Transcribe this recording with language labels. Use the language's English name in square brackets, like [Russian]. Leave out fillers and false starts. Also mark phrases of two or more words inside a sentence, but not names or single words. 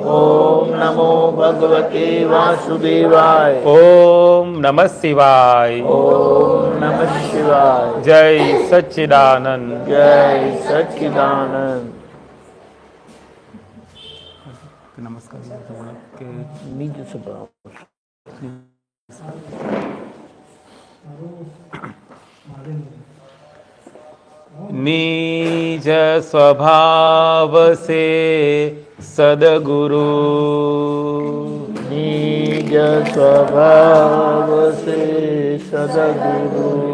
[Sanskrit] ओम नमो भगवते वासुदेवाय ओम नमः शिवाय ओम नमः शिवाय [Gujarati] જય સચ્ચિદાનંદ જય સચ્ચિદાનંદ નમસ્કાર બીજું સભા [Hindi] निज स्वभाव से सदगुरु निज स्वभाव से सदगुरु